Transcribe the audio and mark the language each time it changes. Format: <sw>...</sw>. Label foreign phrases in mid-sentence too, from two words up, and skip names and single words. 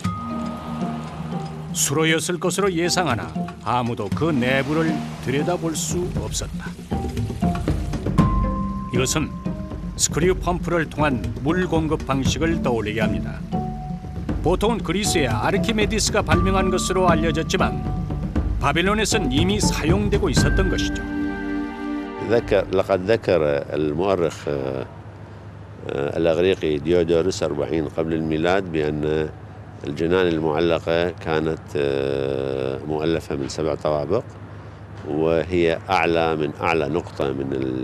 <ko>수로였을 것으로 예상하나 아무도 그 내부를 들여다볼 수 없었다. 이것은 스크류 펌프를 통한 물 공급 방식을 떠올리게 합니다. 보통은 그리스의 아르키메디스가 발명한 것으로 알려졌지만 바빌론에선 이미 사용되고 있었던 것이죠.</ko> <ar>لقد ذكر المؤرخ الأغريقي ديودورس 40 قبل الميلاد بأن الجنان المعلقة كانت مؤلفة من 7 طوابق، وهي أعلى من أعلى نقطة من</ar>